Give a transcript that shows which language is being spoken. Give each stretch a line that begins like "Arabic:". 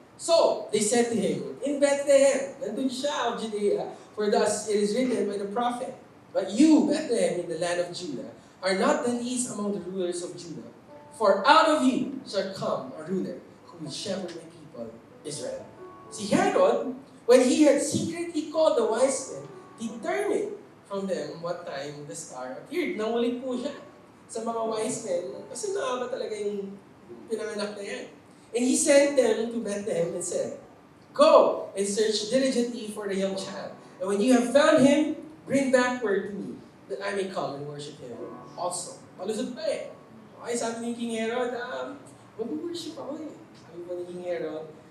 English: So, they said to him, in Bethlehem,
Filipino: nandun siya
English: of Judea, for thus it is written by the prophet, but you, Bethlehem, in the land of Judah, are not the least among the rulers of Judah. For out of you shall come a ruler who will shepherd my people, Israel. Si Herod, when he had secretly called the wise men, determined from them what time the star appeared.
Filipino: Nangulit po siya sa mga wise men kasi nakaba talaga yung pinanganak na yan.
English: And he sent them to Bethlehem and said, go and search diligently for the young child. And when you have found him, bring back word to me that I may come and worship him also.
Filipino: Palusot pa eh. Okay, sabi ni King Herod, mag-worship ako eh. Sabi pa ni King Herod.